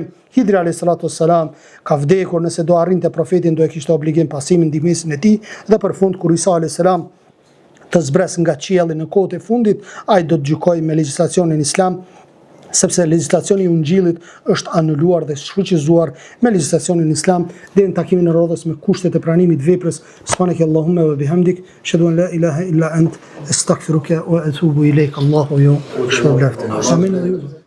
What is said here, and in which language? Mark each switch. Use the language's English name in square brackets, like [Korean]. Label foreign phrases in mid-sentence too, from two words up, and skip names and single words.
[Albanian] Hidri [Arabic] عليه الصلاة والسلام [Albanian] ka vdekur, nëse do arrinte profetin do e kishte obligim pasimin ndihmësin e tij, dhe për fund kur Isa [Arabic] عليه السلام [Albanian] të zbres nga qielli në kohët e fundit, ai do të gjykojë me legjislacionin islam, sepse legjislacioni i Ungjillit është anuluar dhe shfuqizuar me legjislacionin islam deri në takimin e rrodhës me kushtet e pranimit veprës. [Arabic] سبحانك اللهم وبحمدك، أشهد أن لا إله إلا أنت، أستغفرك وأتوب إليك. [Albanian] Allahu ju shpërblet. Amin.